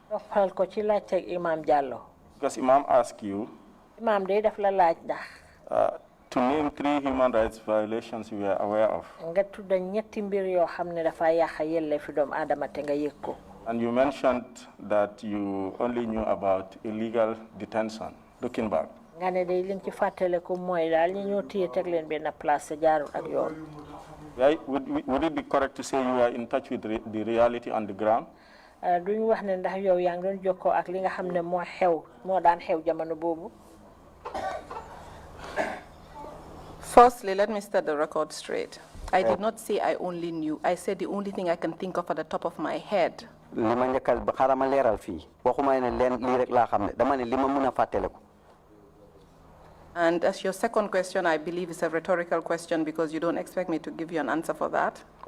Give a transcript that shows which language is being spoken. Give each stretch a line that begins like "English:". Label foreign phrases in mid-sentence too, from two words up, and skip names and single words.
English: Because Imam asked you to name 3 human rights violations you were aware of. And you mentioned that you only knew about illegal detention. Looking back.
Wolof: nga ne day liñ ci fàttale ko mooy daal ñu ñoo téye teg leen benn place sa jaarul ak yoon.
English: Would it be correct to say you are in touch with the reality on the ground?
Wolof: Duñ wax ne ndax yow yaa ngi doon jokkoo ak li nga xam ne moo daan xew jamono boobu.
English: Firstly, let me set the record straight. I did not say I only knew. I said the only thing I can think of at the top of my head. And as your second question, I believe is a rhetorical question because you don't expect me to give you an answer for that.